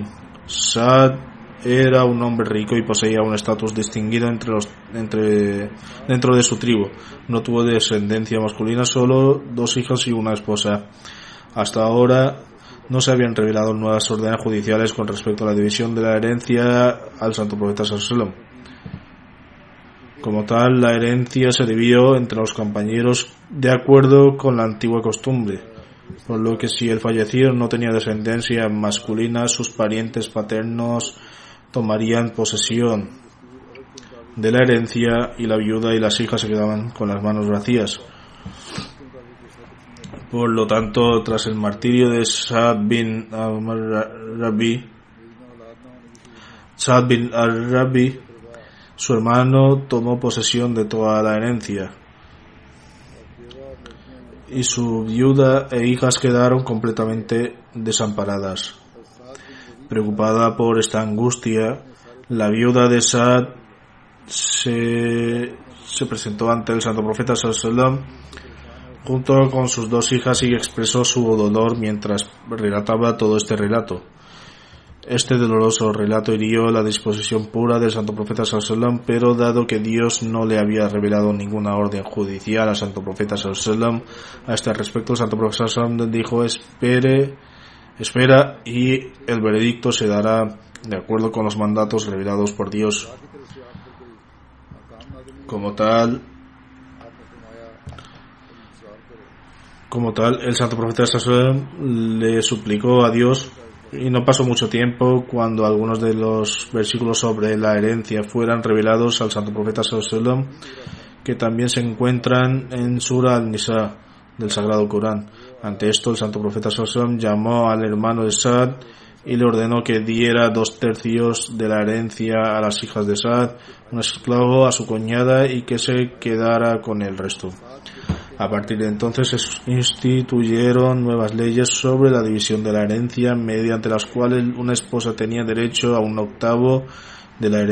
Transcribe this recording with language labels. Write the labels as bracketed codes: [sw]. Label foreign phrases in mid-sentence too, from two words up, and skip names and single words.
[es] Saad era un hombre rico y poseía un estatus distinguido dentro de su tribu. No tuvo descendencia masculina, solo dos hijos y una esposa. Hasta ahora no se habían revelado nuevas órdenes judiciales con respecto a la división de la herencia al santo profeta [ar] صلى الله عليه وسلم. [es] Como tal, la herencia se dividió entre los compañeros de acuerdo con la antigua costumbre, por lo que si el fallecido no tenía descendencia masculina, sus parientes paternos tomarían posesión de la herencia y la viuda y las hijas se quedaban con las manos vacías. Por lo tanto, tras el martirio de Saad bin al-Rabi, su hermano tomó posesión de toda la herencia y su viuda e hijas quedaron completamente desamparadas. Preocupada por esta angustia, la viuda de Saad se presentó ante el santo profeta [ar] صلى الله عليه وسلم [es] junto con sus dos hijas y expresó su dolor mientras relataba todo este relato. Este doloroso relato hirió la disposición pura del santo profeta [ar] صلى الله عليه وسلم, [es] pero dado que Dios no le había revelado ninguna orden judicial al santo profeta [ar] صلى الله عليه وسلم [es] a este respecto, el santo profeta [ar] صلى الله عليه وسلم [es] dijo: espera y el veredicto se dará de acuerdo con los mandatos revelados por Dios. Como tal, el santo profeta [ar] صلى الله عليه وسلم [es] le suplicó a Dios, y no pasó mucho tiempo cuando algunos de los versículos sobre la herencia fueran revelados al santo profeta [ar] صلى الله عليه وسلم, [es] que también se encuentran en Sura Al-Nisa del Sagrado Corán. Ante esto, el santo profeta [ar] صلى الله عليه وسلم [es] llamó al hermano de Saad y le ordenó que diera 2/3 de la herencia a las hijas de Saad, un esclavo a su cuñada, y que se quedara con el resto. A partir de entonces se instituyeron nuevas leyes sobre la división de la herencia, mediante las cuales una esposa tenía derecho a 1/8 de la